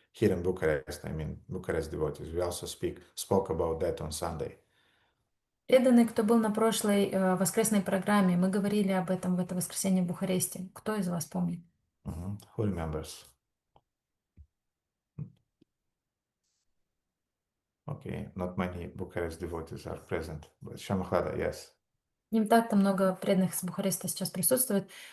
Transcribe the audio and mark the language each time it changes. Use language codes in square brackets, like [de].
[en] Here in Bucharest, I mean Bucharest devotees. We also spoke about that on Sunday. [ru] Преданные, кто был на прошлой воскресной программе, мы говорили об этом в это воскресенье в Бухаресте. Кто из вас помнит? [en] Who remembers? Okay, not many Bucharest devotees are present, but Shamahlada, yes. [ru] Не так-то много преданных с Бухареста сейчас присутствует.